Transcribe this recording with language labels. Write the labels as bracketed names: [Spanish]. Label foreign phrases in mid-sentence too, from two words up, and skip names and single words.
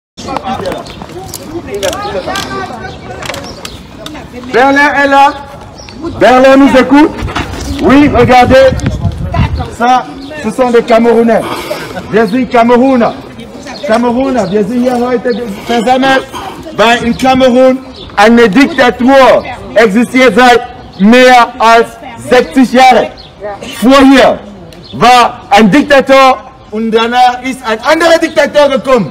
[French] Berlin est là. Berlin nous écoute. Oui, regardez. Ça, ce sont des Camerounais. [German] Wir sind Kameruner. Kameruner, wir sind hier heute versammelt, weil in Kamerun eine Diktatur existiert seit mehr als 60 Jahren. Vorher war ein Diktator und danach ist ein anderer Diktator gekommen.